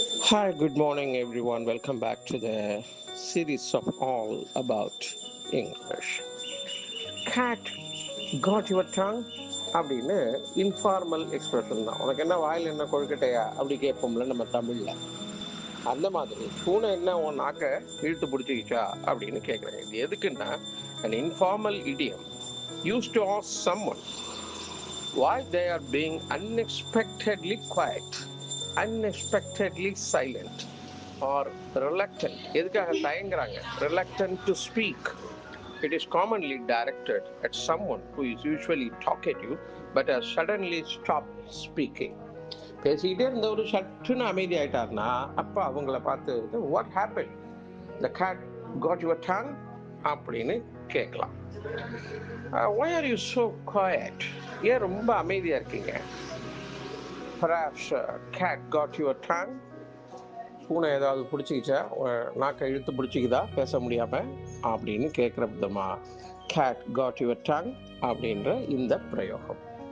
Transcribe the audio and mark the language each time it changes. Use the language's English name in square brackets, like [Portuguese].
[English] Hi, good morning, everyone. Welcome back to the series of All About English. Cat got your tongue? [Tamil] அப்படின்னு informal expression தான். உனக்கு என்ன வாயில் என்ன கொழுக்கட்டையா அப்படி கேட்போம்ல நம்ம தமிழ்ல. அந்த மாதிரி பூனை என்ன உன் நாக்க இழுத்து பிடிச்சிக்கிச்சா அப்படின்னு கேட்குறேன். இது எதுக்குன்னா [English] an informal idiom used to ask someone why they are being unexpectedly quiet, unexpectedly silent, or reluctant. [Tamil] எதுக்காக தயங்குறாங்க? [English] Reluctant to speak. It is commonly directed at someone who is usually talkative but has suddenly stopped speaking. [Tamil] பேசிக்கிட்டே இருந்தவர் சட்டுன்னு அமைதி ஆயிட்டார்னா அப்போ அவங்கள பார்த்து [English] what happen, the cat got your tongue [Tamil] அப்படின்னு கேட்கலாம். [English] why are you so quiet? [Tamil] ஏன் ரொம்ப அமைதியா இருக்கீங்க? [English] perhaps cat got your tongue. [Tamil] பூனை ஏதாவது பிடிச்சிக்கிச்சா, நாக்கை இழுத்து பிடிச்சிக்குதா பேச முடியாம அப்படின்னு கேட்குற விதமா [English] cat got your tongue [Tamil] அப்படின்ற இந்த பிரயோகம்.